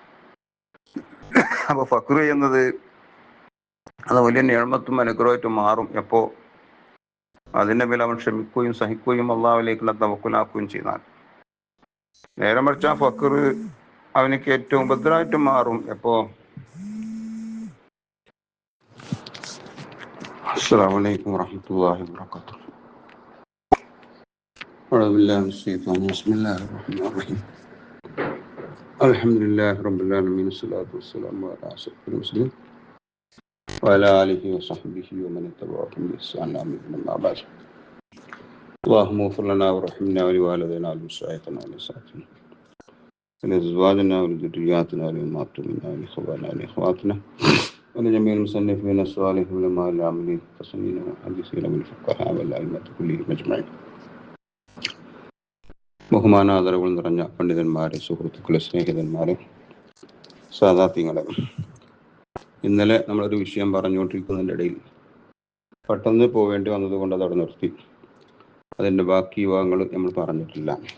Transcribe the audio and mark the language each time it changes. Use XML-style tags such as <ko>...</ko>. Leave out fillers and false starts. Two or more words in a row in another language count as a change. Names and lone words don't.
<ml>അപ്പൊ ഫക്ർ എന്നത് അത് വലിയ നിഅമത്തും അനുഗ്രഹമായിട്ട് മാറും എപ്പോ അതിന്റെ മേൽ അവൻ ക്ഷമിക്കുകയും സഹിക്കുകയും അള്ളാഹുവിലേക്കുള്ള തവക്കുലാക്കുകയും ചെയ്താൽ. നേരെ മറിച്ച് ആ ഫക്ർ അവനക്ക് ഏറ്റവും ഉപദ്രവമായിട്ട് മാറും എപ്പോ</ml> <ar>السلام عليكم ورحمة الله وبركاته. أعوذ بالله من الشيطان. بسم الله الرحمن الرحيم. الحمد لله رب العالمين، الصلاة والسلام على أشرف المرسلين وعلى آله وصحبه ومن تبعهم بإحسان آمين. أما بعد. اللهم اغفر لنا وارحمنا ولوالدينا ولمشايخنا ولأساتذتنا ولأزواجنا ولذرياتنا ولأمهاتنا ولإخواننا ولأخواتنا ولجميع المصنفين الصالحين والعلماء العاملين والمحدثين والمحدثين والفقهاء والأئمة كلهم أجمعين.</ar> <ml>ബഹുമാനാദരവുകൾ നിറഞ്ഞ പണ്ഡിതന്മാരെ, സുഹൃത്തുക്കളെ, സ്നേഹിതന്മാരെ, സാദാത്യങ്ങളെ, ഇന്നലെ നമ്മളൊരു വിഷയം പറഞ്ഞുകൊണ്ടിരിക്കുന്നതിൻ്റെ ഇടയിൽ പെട്ടെന്ന് പോവേണ്ടി വന്നതുകൊണ്ട് അതവിടെ നിർത്തി. അതിൻ്റെ ബാക്കി വിഭാഗങ്ങൾ നമ്മൾ പറഞ്ഞിട്ടില്ല.</ml>